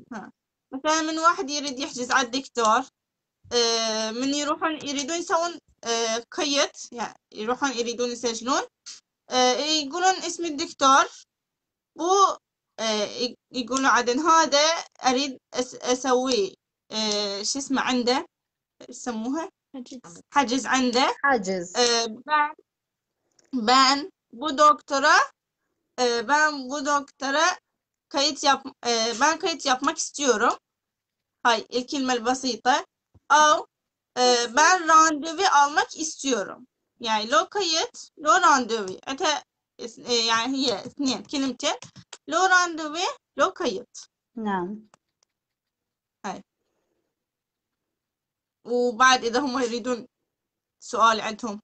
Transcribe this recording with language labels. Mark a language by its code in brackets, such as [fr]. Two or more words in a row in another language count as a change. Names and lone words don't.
[ar] مثلا من واحد يريد يحجز على الدكتور، من يريدون يسوون قيد، يعني يريدون يسجلون، يقولون اسم الدكتور، و يقولون عدن هذا أريد أسوي شو اسمه عنده، يسموها حجز عنده، حجز [tr] ben bu doktora ben kayıt yapmak istiyorum. [ar] Hay الكلمة البسيطة. [tr] أو ben randevu almak istiyorum. [ar] يعني [fr] le guichet le rendez-vous [ar] أنت يعني هي اثنين كلمتين، [fr] le rendez-vous le guichet. [ar] نعم. هاي وبعد إذا هم يريدون سؤال عندهم